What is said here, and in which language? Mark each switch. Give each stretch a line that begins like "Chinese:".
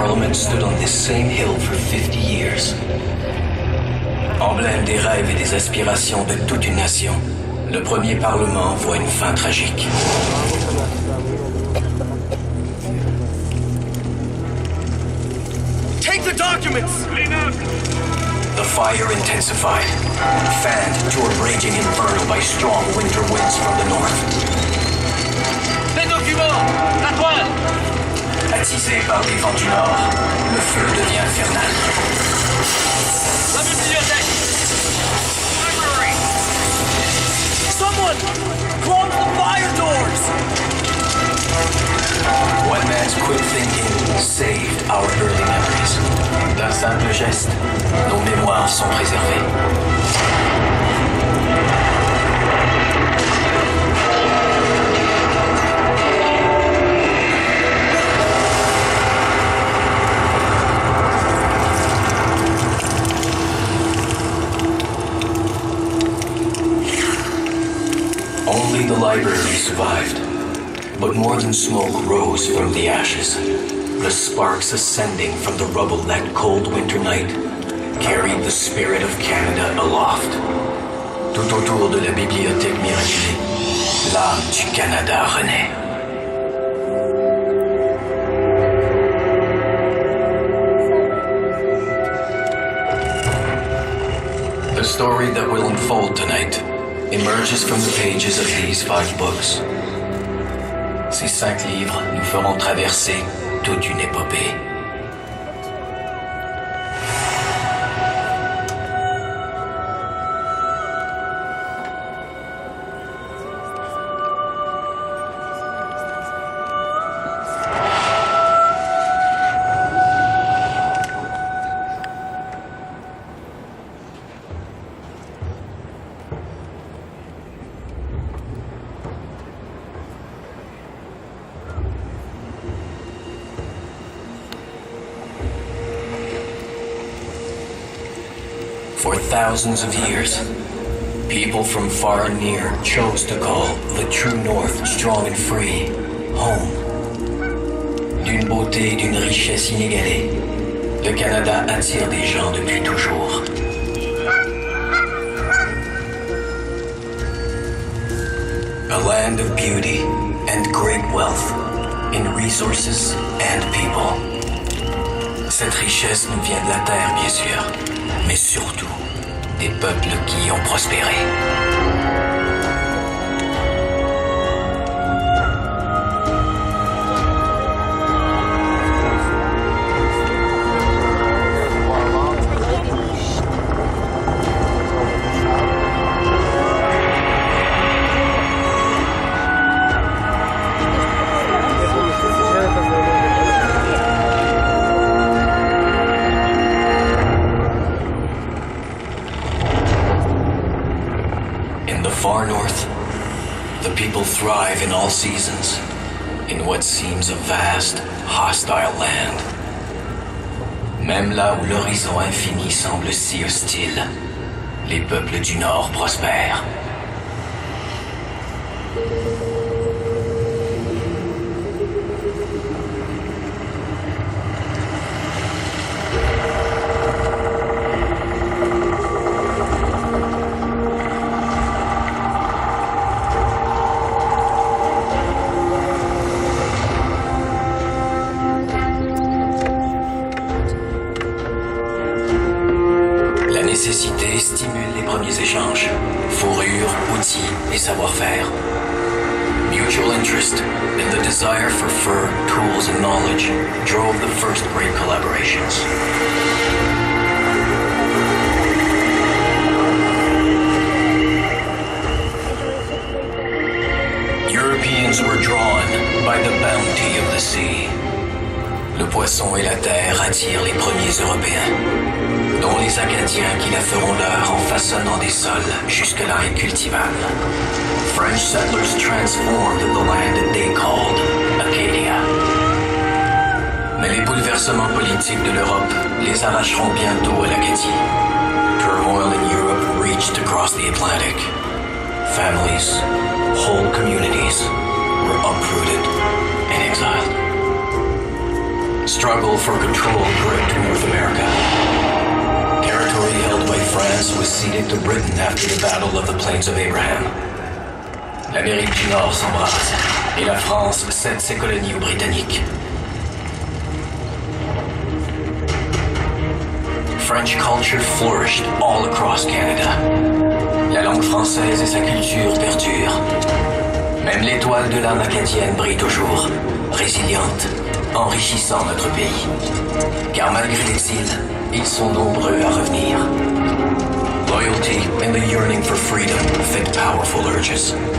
English: had stood on this same hill for 50 years.
French: Emblème des rêves et des aspirations de toute une nation, le premier Parlement voit une fin tragique.
English: Take the documents! The fire intensified, fanned to a raging inferno by strong winter winds from the north.
French: Les documents! La toile! Attisé par les vents du nord, le feu devient infernal. La bibliothèque!
English: Library! Someone! Close the fire doors! One man's quick thinking saved our early memories.
French: D'un simple geste, nos mémoires sont préservées.
English: Only the library survived, but more than smoke rose from the ashes. The sparks ascending from the rubble that cold winter night carried the spirit of Canada aloft.
French: Tout autour de la bibliothèque miraculée, l'âme du Canada renaît.
English: The story that will unfold tonight emerges from the pages of these 5 books.
French: Ces 5 livres nous feront traverser toute une épopée.
English: For thousands of years, people from far and near chose to call the true North, strong and free, home.
French: D'une beauté et d'une richesse inégalée, le Canada attire des gens depuis toujours.
English: A land of beauty and great wealth in resources and people.
French: Cette richesse nous vient de la terre, bien sûr, mais surtout des peuples qui y ont prospéré.
English: Far north, the people thrive in all seasons, in what seems a vast, hostile land.
French: Même là où l'horizon infini semble si hostile, les peuples du Nord prospèrent. Nécessité stimule les premiers échanges, fourrures, outils et savoir-faire.
English: Mutual interest and the desire for fur, tools and knowledge drove the first great collaborations. Europeans were drawn by the bounty of the sea.
French: Le poisson et la terre attirent les premiers Européens, dont les Acadiens qui la feront leur en façonnant des sols jusque-là incultivables.
English: French settlers transformed the land that they called Acadia.
French: Mais les bouleversements politiques de l'Europe les arracheront bientôt à l'Acadie.
English: Turmoil in Europe reached across the Atlantic. Families, whole communities were uprooted and exiled. struggle for control gripped North America. Territory held by France was ceded to Britain after the Battle of the Plains of Abraham.
French: L'Amérique du Nord s'embrase et la France cède ses colonies aux Britanniques.
English: French culture flourished all across Canada.
French: La langue française et sa culture perdurent. Même l'étoile de l'âme acadienne brille toujours, résiliente, enrichissant notre pays. Car malgré l'exil, ils sont nombreux à revenir.
English: Loyalty and the yearning for freedom fed powerful urges.